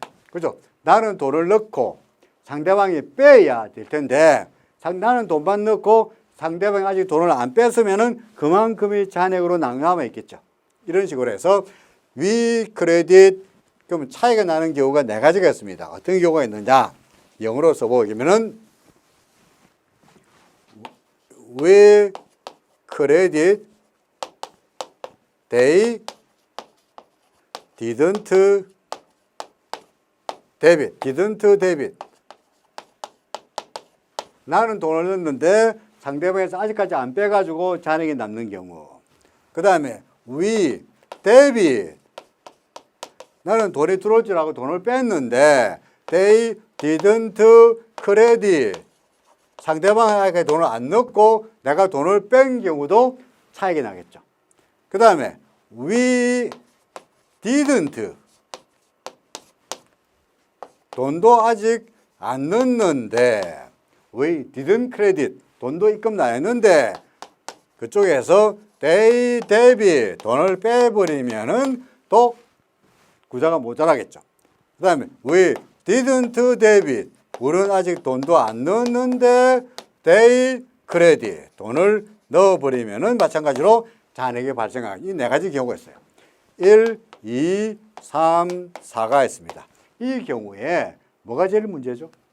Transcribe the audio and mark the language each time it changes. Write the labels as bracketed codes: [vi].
[ko] 그죠? 나는 돈을 넣고 상대방이 빼야 될 텐데 나는 돈만 넣고 상대방이 아직 돈을 안 뺐으면은 그만큼의 잔액으로 남아 있겠죠. 이런 식으로 해서 위 크레딧, 그럼 차이가 나는 경우가 네 가지가 있습니다. 어떤 경우가 있느냐? 영어로 써보면은 [en] we credit, they didn't debit. [ko] 나는 돈을 넣었는데 상대방에서 아직까지 안 빼가지고 잔액이 남는 경우. 그 다음에 [en] we debit. [ko] 나는 돈이 들어올 줄 알고 돈을 뺐는데 [en] they didn't credit. [ko] 상대방에게 돈을 안 넣고 내가 돈을 뺀 경우도 차이가 나겠죠. 그 다음에 [en] we didn't. [ko] 돈도 아직 안 넣었는데 [en] we didn't credit. [ko] 돈도 입금 안 했는데 그쪽에서 [en] they debit. [ko] 돈을 빼버리면은 또 구자가 모자라겠죠. 그 다음에 [en] we didn't debit. [ko] 우리는 아직 돈도 안 넣었는데 [en] they credit. [ko] 돈을 넣어버리면은 마찬가지로 잔액이 발생하는 이 네 가지 경우가 있어요. 1, 2, 3, 4가 있습니다. 이 경우에 뭐가 제일 문제죠?